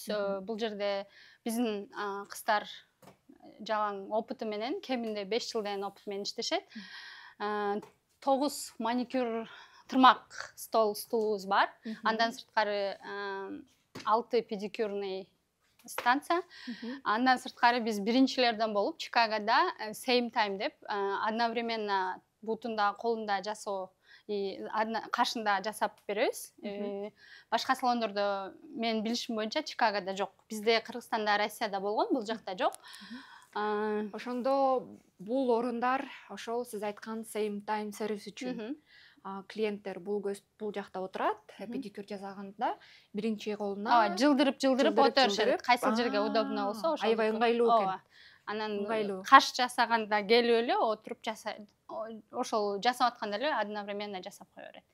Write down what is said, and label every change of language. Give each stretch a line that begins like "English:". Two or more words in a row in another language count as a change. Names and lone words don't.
Kyrgyz: Бул жерде биздин кыздар жалаң опыты менен, кеминде 5 жылдан опыт менен иштешет. 9 маникюр тырмак столубуз бар. Андан сырткары 6
Russian: педикюрный станция.
Kyrgyz: Андан сырткары биз биринчилерден болуп Чикагода
English: same time
Kyrgyz: деп одновременно бутунда, колунда жасоо, кашында жасап беребиз. Башка салондордо мен билишим боюнча Чикагода жок. Бизде Кыргызстанда, Россияда болгон, бул жакта жок. Ошондо бул орундар ошол сиз айткан
English: same time
Kyrgyz: сервис үчүн клиенттер бул жакта отурат, педикюр жасаганда биринчи колуна жылдырып отурушат. Кайсы жерге удобно болсо ошол. Аябай ыңгайлуу экен. Анан каш жасаганда келип эле отуруп жасайт. Ошол жасап атканда эле одновременно жасап кое берет.